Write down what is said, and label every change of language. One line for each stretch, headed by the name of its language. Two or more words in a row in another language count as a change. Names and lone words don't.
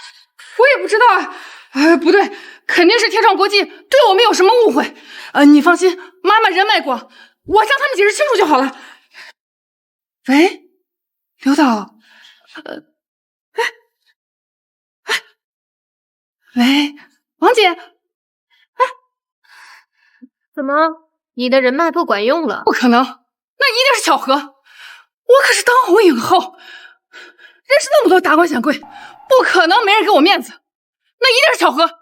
Chinese: 我也不知道啊。不對，肯定是天創國際對我們有什麼誤會。你放心，媽媽人脈廣，我向他們解釋清楚就好了。喂，劉導，喂，王姐，哎，怎么，你的人脉不管用了？不可能，那一定是巧合。我可是当红影后，认识那么多达官显贵，不可能没人给我面子，那一定是巧合。